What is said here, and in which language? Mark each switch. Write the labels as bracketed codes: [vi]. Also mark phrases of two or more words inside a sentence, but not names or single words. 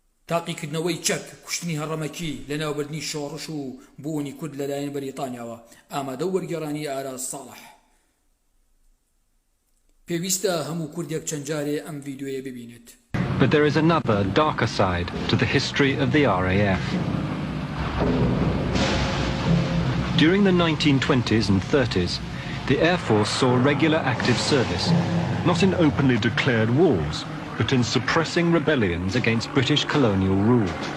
[ckb] تاقیکردنەوەی چەک کوشتنی هەڕەمەکی لە ناوبردنی شۆڕش و بوونی کورد لەلایەن بەریتانیاوە ئامادە و وەرگێڕانی ئاراز ساڵح. پێویستە هەموو کوردێک چەند جارێ ئەم ڤیدیۆیە ببینێت. [en] But there is another, darker side to the history of the RAF. During the 1920s and 30s, the Air Force saw regular active service, not in openly declared wars, but in suppressing rebellions against British colonial rule.